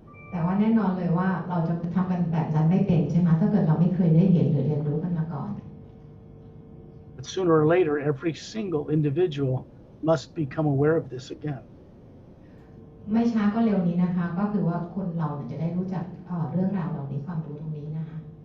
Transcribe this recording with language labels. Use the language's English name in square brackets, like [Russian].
[Thai] แต่ว่าแน่นอนเลยว่าเราจะทำกันแบบนั้นไม่เป็นใช่ไหมถ้าเกิดเราไม่เคยได้เห็นหรือเรียนรู้กันมาก่อน [English] But sooner or later, every single individual must become aware of this again. [Thai] ไม่ช้าก็เร็วนี้นะคะก็คือว่าคนเราจะได้รู้จักเรื่องราวเหล่านี้ความรู้ตรงนี้นะคะ